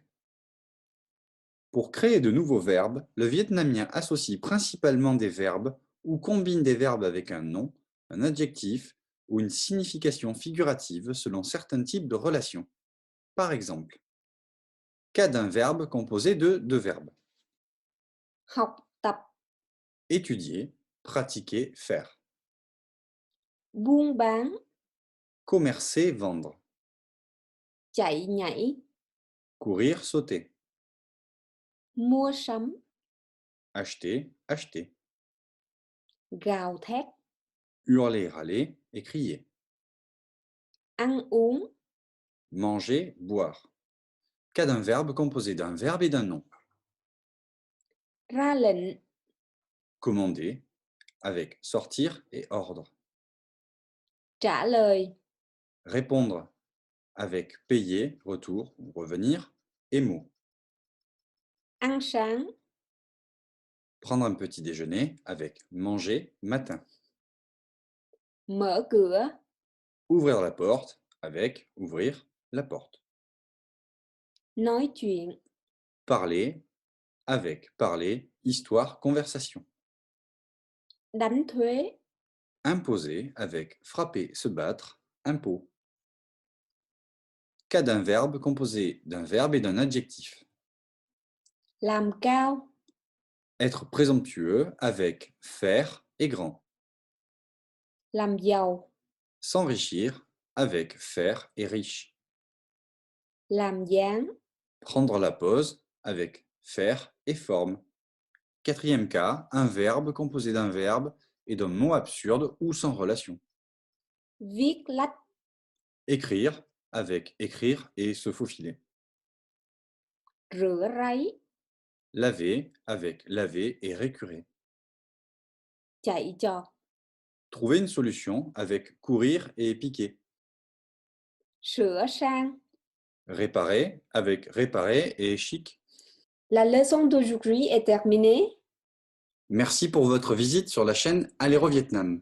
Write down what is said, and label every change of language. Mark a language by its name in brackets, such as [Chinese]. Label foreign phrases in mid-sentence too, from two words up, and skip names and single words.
[French] Pour créer de nouveaux verbes, le vietnamien associe principalement des verbes ou combine des verbes avec un nom, un adjectif ou une signification figurative selon certains types de relations. Par exemple, cas d'un verbe composé de deux verbes. [Vietnamese] Học tập. [French] Étudier, pratiquer, faire. [Vietnamese] Buôn bán. [French] Commercer, vendre. [Vietnamese] Chạy nhảy. [French] Courir, sauter. [Vietnamese] Mua sắm. [French] Acheter, acheter. [Vietnamese] Gào thét. [French] Hurler, râler et crier. [Vietnamese] Ăn uống. [French] Manger, boire. Cas d'un verbe composé d'un verbe et d'un nom. [Vietnamese] Ra lệnh. [French] Commander, avec sortir et ordre. [Vietnamese] trả lời, [French] Répondre avec payer, retour ou revenir, et mot. [Vietnamese] ăn sáng, [French] Prendre un petit déjeuner avec manger matin. [Vietnamese] mở cửa, [French] Ouvrir la porte avec ouvrir la porte. [Vietnamese] nói chuyện, [French] Parler avec parler, histoire, conversation. [Vietnamese] đánh thuế, [French] Imposer avec frapper, se battre, impôt. Cas d'un verbe composé d'un verbe et d'un adjectif. [Vietnamese] làm cao, [French] Être présomptueux avec faire et grand. [Vietnamese] làm giàu, [French] S'enrichir avec faire et riche. [Vietnamese] làm dáng, [French] Prendre la pause avec faire et forme. Quatrième cas, un verbe composé d'un verbe et d'un mot absurde ou sans relation. [Vietnamese] viết lách, [French] Écrire avec écrire et se faufiler. [Vietnamese] rửa ráy, [French] Laver avec laver et récurer. [Vietnamese] chạy trọt, [French] Trouver une solution avec courir et piquer. [Vietnamese] sửa sang. [French] Réparer avec réparer et chic. La leçon d'aujourd'hui est terminée. Merci pour votre visite sur la chaîne Aléro Vietnam.